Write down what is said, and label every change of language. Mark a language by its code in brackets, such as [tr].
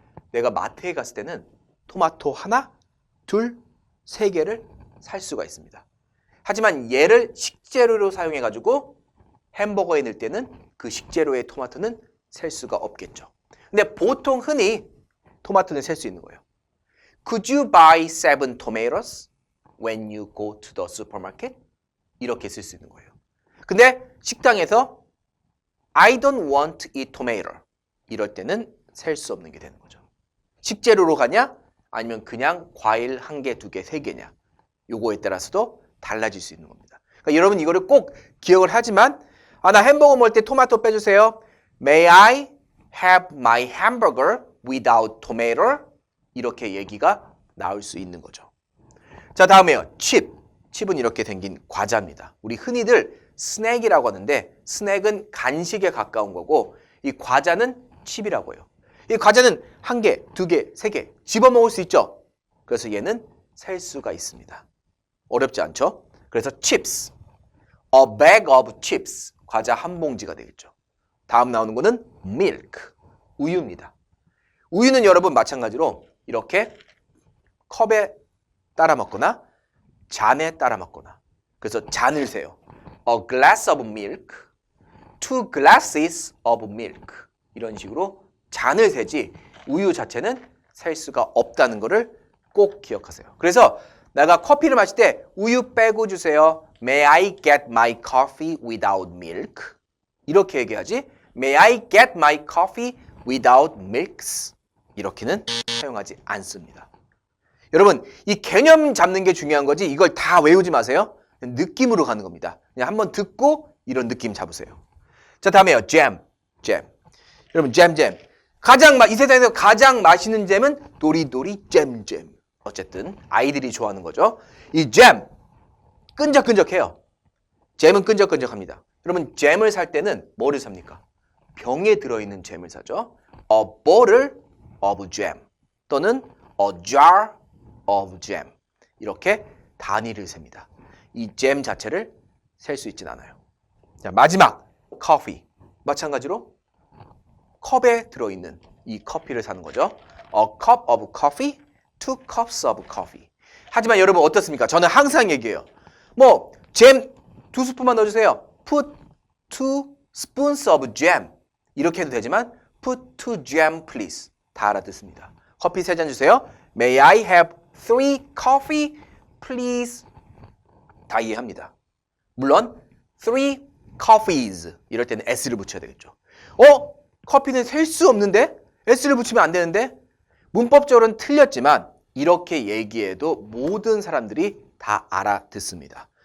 [ko] 내가 마트에 갔을 때는 토마토 하나, 둘, 세 개를 살 수가 있습니다. 하지만 얘를 식재료로 사용해가지고 햄버거에 넣을 때는 그 식재료의 토마토는 셀 수가 없겠죠. 근데 보통 흔히 토마토는 셀 수 있는 거예요. [en] Could you buy 7 tomatoes when you go to the supermarket? [ko] 이렇게 쓸 수 있는 거예요. 근데 식당에서 [en] I don't want to eat tomato. [ko] 이럴 때는 셀 수 없는 게 되는 거죠. 식재료로 가냐? 아니면 그냥 과일 1개, 2개, 3개냐? 요거에 따라서도 달라질 수 있는 겁니다. 그러니까 여러분 이거를 꼭 기억을 하지만 나 햄버거 먹을 때 토마토 빼주세요. [en] May I have my hamburger without tomato? [ko] 이렇게 얘기가 나올 수 있는 거죠. 자, 다음에요. 칩은 이렇게 생긴 과자입니다. 우리 흔히들 스낵이라고 하는데 스낵은 간식에 가까운 거고 이 과자는 칩이라고 해요. 이 과자는 1개, 2개, 3개 집어먹을 수 있죠. 그래서 얘는 셀 수가 있습니다. 어렵지 않죠? 그래서 chips, [en] a bag of chips, [ko] 과자 한 봉지가 되겠죠. 다음 나오는 거는 milk, 우유입니다. 우유는 여러분 마찬가지로 이렇게 컵에 따라 먹거나 잔에 따라 먹거나 그래서 잔을 세요. [en] A glass of milk, [ko] 2 glasses of milk 이런 식으로 잔을 세지 우유 자체는 셀 수가 없다는 것을 꼭 기억하세요. 그래서 내가 커피를 마실 때 우유 빼고 주세요. [en] May I get my coffee without milk? [ko] 이렇게 얘기하지 [en] May I get my coffee without milks? [ko] 이렇게는 사용하지 않습니다. 여러분 이 개념 잡는 게 중요한 거지 이걸 다 외우지 마세요. 느낌으로 가는 겁니다. 그냥 한번 듣고 이런 느낌 잡으세요. 자, 다음에요. 잼. 여러분 잼. 이 세상에서 가장 맛있는 잼은 도리도리 잼. 어쨌든 아이들이 좋아하는 거죠. 이 잼 끈적끈적해요. 잼은 끈적끈적합니다. 여러분 잼을 살 때는 뭐를 삽니까? 병에 들어있는 잼을 사죠. [en] A bottle of jam [ko] 또는 [en] a jar of jam [ko] 이렇게 단위를 셉니다. 이 잼 자체를 셀 수 있진 않아요. 자, 마지막 커피 마찬가지로 컵에 들어있는 이 커피를 사는 거죠. [en] A cup of coffee, 2 cups of coffee. [ko] 하지만 여러분 어떻습니까? 저는 항상 얘기해요. 잼 2스푼만 넣어주세요. [en] Put 2 spoons of jam. [ko] 이렇게 해도 되지만 [en] Put 2 jam please. [ko] 다 알아듣습니다. 커피 3잔 주세요. [en] May I have 3 coffee please. [ko] 다 이해합니다. 물론 [en] 3 coffees [ko] 이럴 때는 s를 붙여야 되겠죠. 커피는 셀 수 없는데? s를 붙이면 안 되는데? 문법적으로는 틀렸지만 이렇게 얘기해도 모든 사람들이 다 알아듣습니다.